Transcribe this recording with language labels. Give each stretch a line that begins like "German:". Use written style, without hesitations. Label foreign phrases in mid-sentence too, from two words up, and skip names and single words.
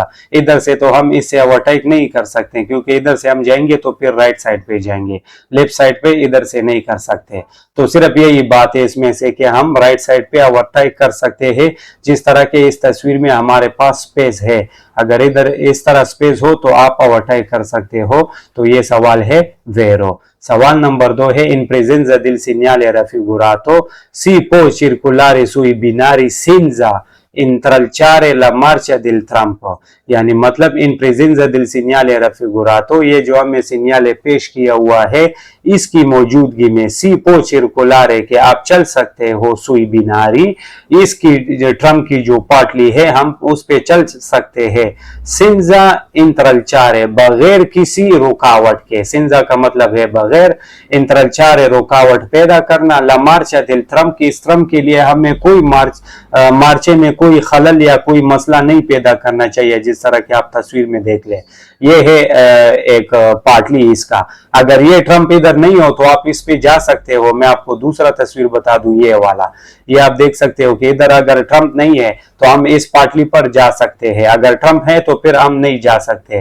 Urdu: ادھر سے تو ہم اس سے اوورٹیک نہیں کر سکتے، کیونکہ ادھر سے ہم جائیں گے تو پھر
English: right side
Urdu: پہ جائیں گے,
English: left side
Urdu: پہ ادھر سے نہیں کر سکتے. تو صرف یہی بات ہے اس میں سے کہ ہم
English: right side
Urdu: پہ اوورٹیک کر سکتے ہیں، جس طرح کے اس تصویر میں ہمارے پاس اسپیس ہے. اگر ادھر اس طرح اسپیس ہو تو آپ اوورٹیک کر سکتے ہو. تو یہ سوال ہے ویرو۔ سوال نمبر 2 ہے
Italian: in presenza del segnale raffigurato si può circolare sui binari senza intralciare la marcia del tram.
Urdu: یعنی مطلب
Italian: in presenza del segnale raffigurato,
Urdu: یہ جو ہمیں سگنل پیش کیا ہوا ہے، اس کی موجودگی میں
Italian: si può circolare,
Urdu: کہ آپ چل سکتے ہو,
Italian: sui binari,
Urdu: اس کی ٹرم کی جو پاٹلی ہے ہم اس پہ چل سکتے ہیں,
Italian: senza intralciare,
Urdu: بغیر کسی رکاوٹ کے. senza کا مطلب ہے بغیر، intralciare رکاوٹ پیدا کرنا,
Italian: la marcia del tram,
Urdu: کہ اس ٹرم کے لیے ہمیں کوئی مارچے میں کوئی خلل یا کوئی مسئلہ نہیں پیدا کرنا چاہیے، جس طرح کی آپ تصویر میں دیکھ لے. یہ ہے ایک پاٹلی اس کا. اگر یہ ٹرمپ ادھر نہیں ہو تو آپ اس پہ جا سکتے ہو. میں آپ کو دوسرا تصویر بتا دوں، یہ والا، یہ آپ دیکھ سکتے ہو کہ ادھر اگر ٹرمپ نہیں ہے تو ہم اس پاٹلی پر جا سکتے ہیں، اگر ٹرمپ ہے تو پھر ہم نہیں جا سکتے.